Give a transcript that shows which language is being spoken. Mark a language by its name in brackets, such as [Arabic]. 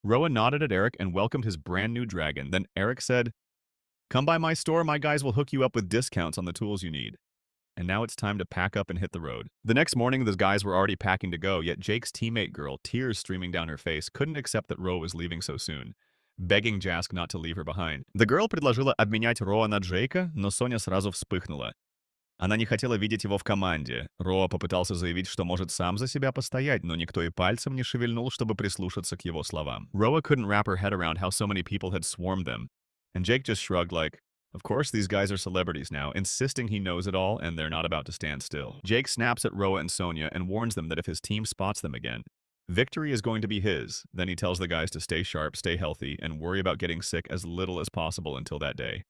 [English] Roa nodded at Eric and welcomed his brand new dragon. Then Eric said, "Come by my store, my guys will hook you up with discounts on the tools you need." And now it's time to pack up and hit the road. The next morning, the guys were already packing to go, yet Jake's teammate girl, tears streaming down her face, couldn't accept that Ro was leaving so soon, begging Jask not to leave her behind. The girl [Russian] предложила обменять Роа на Джейка, но Соня сразу вспыхнула. Она не хотела видеть его в команде. Роа попытался заявить, что может сам за себя постоять, но никто и пальцем не шевельнул, чтобы прислушаться к его словам. [English] Roa couldn't wrap her head around how so many people had swarmed them, and Jake just shrugged like, of course, these guys are celebrities now, insisting he knows it all and they're not about to stand still. Jake snaps at Roa and Sonia and warns them that if his team spots them again, victory is going to be his. Then he tells the guys to stay sharp, stay healthy, and worry about getting sick as little as possible until that day.